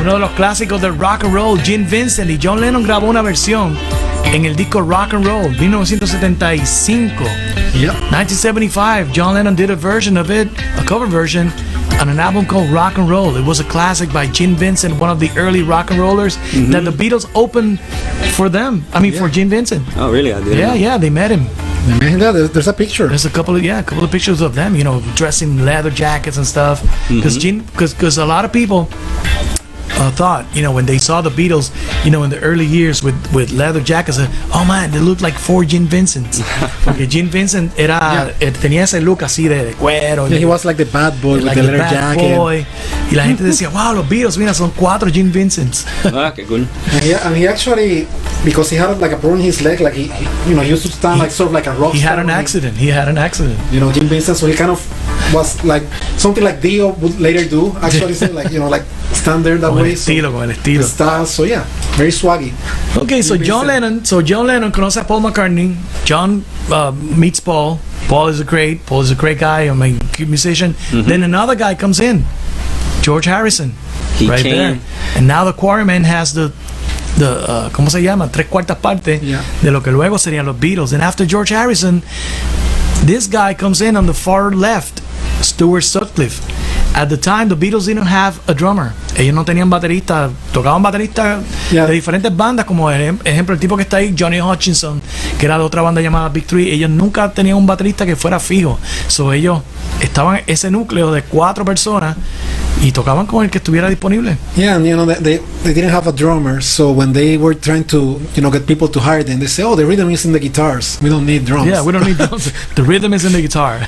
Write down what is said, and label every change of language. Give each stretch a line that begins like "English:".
Spanish: Uno de los clásicos del rock and roll. Gene Vincent y John Lennon grabó una versión en el disco Rock and Roll 1975.
English: Yep. 1975, John Lennon did a version of it, a cover version, on an album called Rock and Roll. It was a classic by Gene Vincent, one of the early rock and rollers that the Beatles opened for them. I mean, for Gene Vincent. Oh, really? I didn't. Yeah, they met him. Yeah, there's a picture. There's a couple of pictures of them, you know, dressing leather jackets and stuff. Because a lot of people thought, you know, when they saw the Beatles, you know, in the early years with leather jackets, oh man, they look like four Gene Vincents.
Spanish: Porque Gene Vincent tenía ese look así de cuero.
English: Yeah, he was like the bad boy with the leather jacket. Boy.
Spanish: Y la gente decía, wow, los Beatles, mira, son cuatro Gene Vincents. Ah, qué cool.
English: And he actually, because he had like a problem in his leg, like he used to stand like sort of like a rock He star. had an accident. You know, Jim Vincent, so he kind of was like something like Dio would later do. Actually, say, like, you know, like stand there that
Spanish: Con
English: way.
Spanish: el estilo.
English: Style, so yeah, very swaggy. Okay, so John Lennon
Spanish: conoce a
English: Paul McCartney. John meets Paul. Paul is a great guy. I mean, good musician. Then another guy comes in, George Harrison, He right came. there. And now the Quarrymen has the
Spanish: ¿cómo se llama? 3/4 partes de lo que luego serían los Beatles.
English: And after George Harrison, this guy comes in on the far left, Stuart Sutcliffe. At the time, the Beatles didn't have a drummer.
Spanish: Ellos no tenían baterista. Tocaban bateristas de diferentes bandas, como ejemplo el tipo que está ahí, Johnny Hutchinson, que era de otra banda llamada Big Three. Ellos nunca tenían un baterista que fuera fijo. So ellos estaban en ese núcleo de 4 personas y tocaban con el que estuviera disponible.
English: Yeah, and you know they didn't have a drummer, so when they were trying to get people to hire them, they say, "Oh, the rhythm is in the guitars. We don't need drums." Yeah, we don't need drums. The rhythm is in the guitar.